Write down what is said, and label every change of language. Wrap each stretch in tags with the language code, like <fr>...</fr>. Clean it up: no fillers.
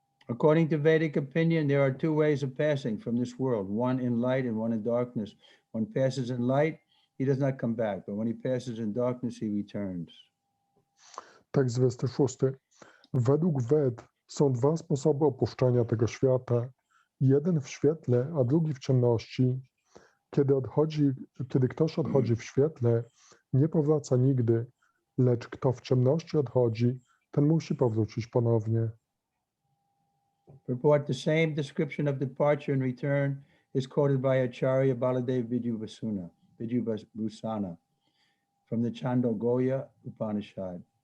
<en>According to Vedic opinion, there are 2 ways of passing from this world, one in light and one in darkness. One passes in light, he does not come back, but when he passes in darkness, he returns.</en> <pl>Tekst 26. Według Ved są 2 sposoby opuszczania tego świata. Jeden w świetle, a drugi w ciemności. Kiedy ktoś odchodzi w świetle, nie powraca nigdy, lecz kto w ciemności odchodzi, ten musi powrócić ponownie.</pl> <en>Report the same description of departure and return is quoted by Acharya Baladev Vidyabhusana from the Chandogya Upanishad.</en>